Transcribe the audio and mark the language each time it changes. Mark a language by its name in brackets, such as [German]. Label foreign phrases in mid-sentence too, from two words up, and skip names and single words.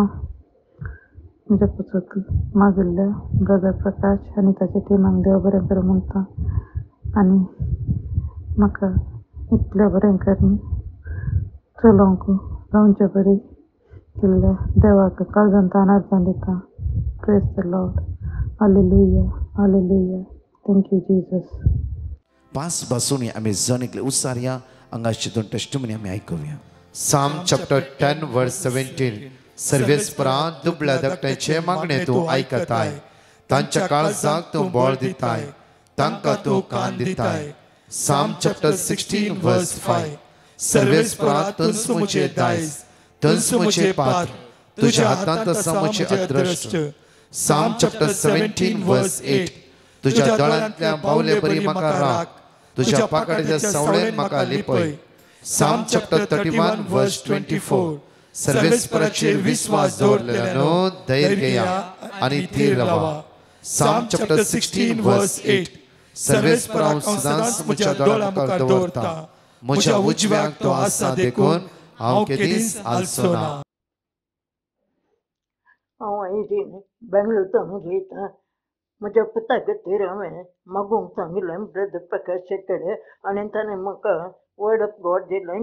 [Konkani] म्हज्या पुतूक मागिल्ल्या ब्रदर प्रकाश आनी ताच्या टिमाक देव बरें करूं म्हणटा आनी म्हाका इतलें बरें करून चलोवंक जावचें बरी केल्ल्या देवाक काळजांतल्यान अर्गां दिता. [English] Praise the Lord. Hallelujah hallelujah. Thank you Jesus. [Konkani] पास बसून आम्ही जण एकले उसारया हांगाची दोन टेस्टिमनी आम्ही आयकुया. [English] Psalm chapter 10 verse 17. [Konkani] सर्वेस्परा दुबळ्या धाकट्याचे मागणे तूं आयकताय, तांच्या काळजाक तूं बळ दिताय, तांकां तूं कान दिताय. [English] Psalm chapter 16 verse 5. [Konkani] सर्वेस्परा तुंच मुझे दायज, तुंच मुझे पात्र, तुझ्या हातांत आसा मुझे अदृश्ट. [English] Psalm chapter 17 verse 8. [Konkani] तुझ्या दोळ्यांतल्या बावले बरी म्हाका राख, तुझ्या पाकड्याच्या सावळेन म्हाका लिपय. [English] Psalm chapter 31 verse 24. [Konkani] सर्वेस्पराचेर विश्वास दवरलेल्यानो धैर्य घेया आनी थीर रावा. [English] Psalm chapter 16 verse 8. [Konkani] सर्वेस्परा सदांच म्हज्या दोळ्या मुखार दवरता, म्हज्या उजव्याक तो आसा देखून हांव केदीच आलसो ना. हांव आयरीन बेंगलोरांत उलयतां. म्हज्या पुता खातीर हांवें मागोवंक सांगिल्लें ब्रदर प्रकाशा कडेन आनी ताणें म्हाका [English] word of God [Konkani] दिलें.